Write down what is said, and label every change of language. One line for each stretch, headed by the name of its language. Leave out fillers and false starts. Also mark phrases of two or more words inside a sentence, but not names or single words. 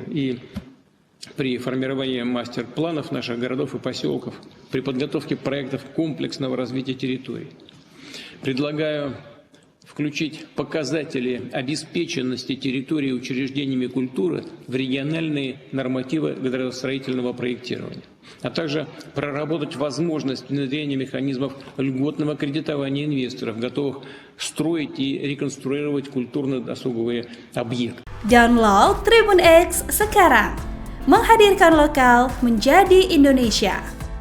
Russian: И при формировании мастер-планов наших городов и поселков, при подготовке проектов комплексного развития территорий, предлагаю включить показатели обеспеченности территории учреждениями культуры в региональные нормативы градостроительного проектирования, а также проработать возможность внедрения механизмов льготного кредитования инвесторов, готовых строить и реконструировать культурно-досуговые объекты.
Indonesian: Download Tribun X sekarang, menghadirkan lokal menjadi Indonesia.